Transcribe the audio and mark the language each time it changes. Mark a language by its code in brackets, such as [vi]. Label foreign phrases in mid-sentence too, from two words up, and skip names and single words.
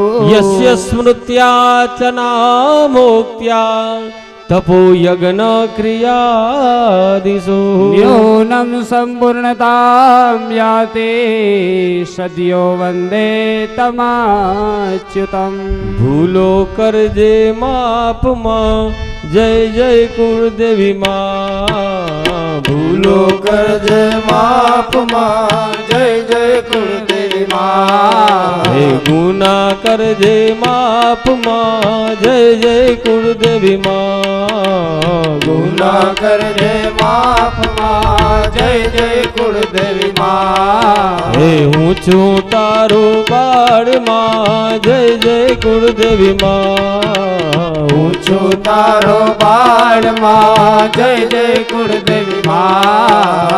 [sa] यस्य स्मृत्या च नामोक्त्या तपो यज्ञ क्रियादिषु न्यूनं सम्पूर्णतां याति सद्यो वन्दे तमाच्युतम् [gu] ભૂલો કરજે માપ માં જય જય કુળદેવી માં ભૂલો કરજે માફ માં જય જય કુળદેવી માં હે ગુના કરજે માપ માં જય જય કુળદેવી માં ગુના કરજે માફ માં જય જય કુળદેવી માં हे હું છું તારો બાળ માँ જય જય કુળદેવી માँ હું છું તારો બાળ માં જય જય કુળદેવી માં